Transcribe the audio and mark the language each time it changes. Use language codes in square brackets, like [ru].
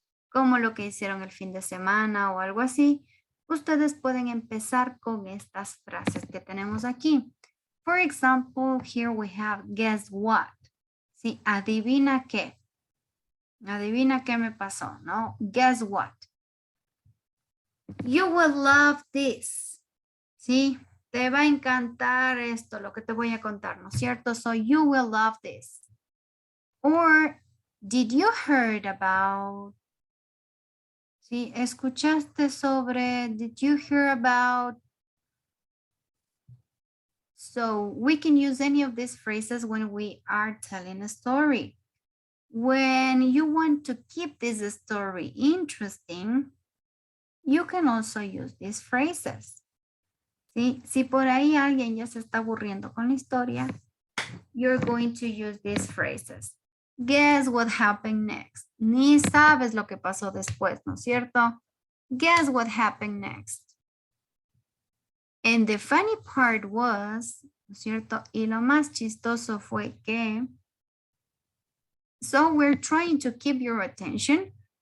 [es] Como lo que hicieron el fin de semana o algo así, ustedes pueden empezar con estas frases que tenemos aquí. [en] For example, here we have guess what. [es] ¿Sí? Adivina qué. Adivina qué me pasó, ¿no? [en] Guess what. You will love this. ¿Sí? [es] Te va a encantar esto, lo que te voy a contar, ¿no es cierto? [en] So you will love this. Or, did you heard about? ¿Sí? [es] ¿Escuchaste sobre? [en] Did you hear about? So we can use any of these phrases when we are telling a story. When you want to keep this story interesting, you can also use these phrases. ¿Sí? [es] Si por ahí alguien ya se está aburriendo con la historia, [en] you're going to use these phrases. Guess what happened next. [es] Ni sabes lo que pasó después, ¿no es cierto? [en] Guess what happened next. And the funny part was, [es] ¿no es cierto? Y lo más chistoso fue que, [en] so we're trying to keep your attention.